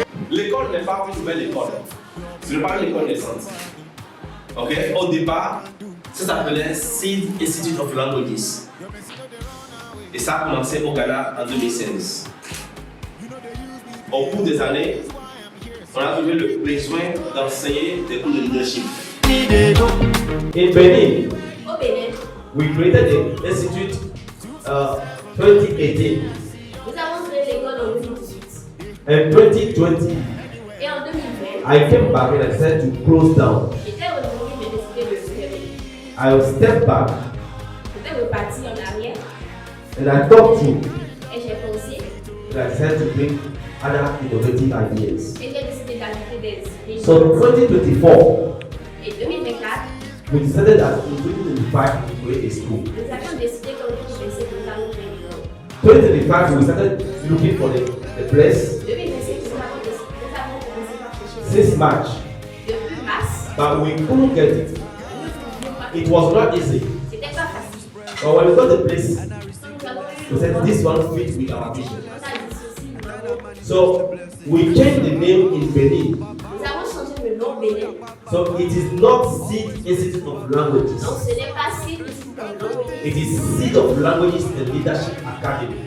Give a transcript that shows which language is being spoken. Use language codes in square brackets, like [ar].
[fr] L'école n'est pas une nouvelle école. Ce n'est pas une école naissante. Okay? Au départ, ça s'appelait Seed Institute of Languages. Et ça a commencé au Ghana en 2016. Au cours des années, on a trouvé le besoin d'enseigner des cours de leadership. [en] In Benin, we created the institute 2018. [fr] Nous avons créé l'école en 2018. [en] In 2020, [fr] Et en 2020, [en] I came back and I said to close down. [fr] j'étais revenu mais décidé de fermer. [en] I stepped back [fr] J'étais reparti en arrière [en] and I thought through [fr] et j'ai pensé [en] and I said to bring other innovative ideas. [fr] et j'ai décidé d'ajouter des idées. [en] So in 2024, [fr] Et 2024, [en] we decided that in 2025 we create a school. [fr] nous avions décidé qu'en 2025, nous allons créer une école. [en] 2025 we started looking for the place [fr] 2025, nous avons commencé par chercher [en] since March, [fr] depuis mars. [en] but we couldn't get it. [fr] Nous ne pouvions pas. [en] It was not easy. [fr] C'était pas facile. [en] But when we got the place, [fr] Nous avons [en] we said this one fits with our vision. [fr] on a dit ceci, nous avons- [en] So we changed the name in Benin. [fr] nous avons changé le nom Bénin. [en] So it is not Seed Institute of Languages. [fr] Donc ce n'est pas Seed Institute of Languages, [en] It is Seed of Languages and Leadership Academy.